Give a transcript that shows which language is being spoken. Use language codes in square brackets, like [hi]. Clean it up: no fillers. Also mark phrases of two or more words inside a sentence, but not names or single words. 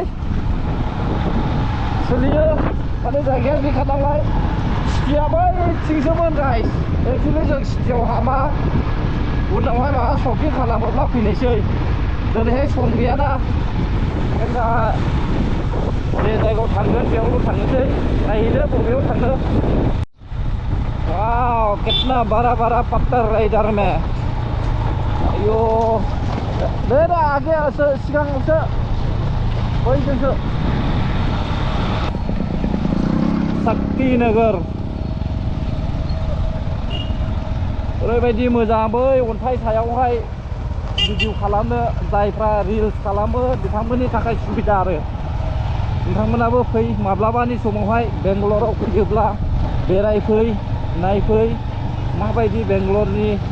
[brx] सोलियो माने जायगाया बेखा नालाय सिटिया बैथिंसोमोन [en] guys actually [brx] जों सिटियाव हाबा उनावहाय माबा शपिं खालामोब्ला फैनोसै दिनैहाय सम गैयाना दा जे जायगायाव थांगोन बेयावल' थांनोसै नायहैनो बबेयाव थांनो [hi] वाव कितना बड़ा पत्थर है इधर में आयो दे आगे [brx] सिगांसो बैजोंसो शक्ति नगर ओरैबायदि मोजां बै अन्थाइ सायावहाय भिडिअ खालामनो जायफ्रा रिल्स खालामो बिथांमोननि थाखाय सुबिदा आरो नोंथांमोनाबो फै माब्लाबानि समावहाय बेंगलराव फैयोब्ला बेरायफै नायफै माबायदि बेंगलरनि